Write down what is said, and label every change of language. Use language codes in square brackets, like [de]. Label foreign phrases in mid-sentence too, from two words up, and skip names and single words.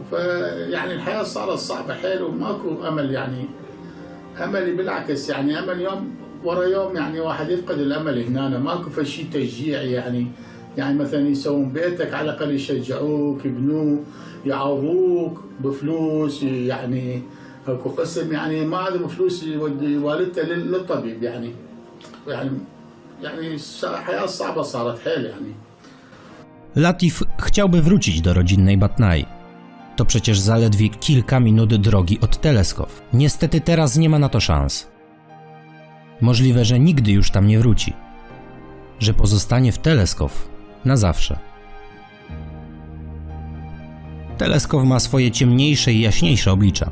[ar] فيعني الحياه صارت صعبه حيل وماكو امل، يعني املي بالعكس يعني امل يوم ورا يوم يعني واحد يفقد الامل هنا، ماكو فشي تشجيع يعني مثلا يسوون بيتك على الاقل يشجعوك يبنوه يعوضوك بفلوس، يعني اكو قسم يعني ما عنده فلوس يودي والدته للطبيب يعني حياه صعبه صارت حيل يعني. [pl] Latif chciałby wrócić do rodzinnej Batnai. To przecież zaledwie kilka minut drogi od Teleskow. Niestety teraz nie ma na to szans. Możliwe, że nigdy już tam nie wróci. Że pozostanie w Teleskow na zawsze. Teleskow ma swoje ciemniejsze i jaśniejsze oblicza.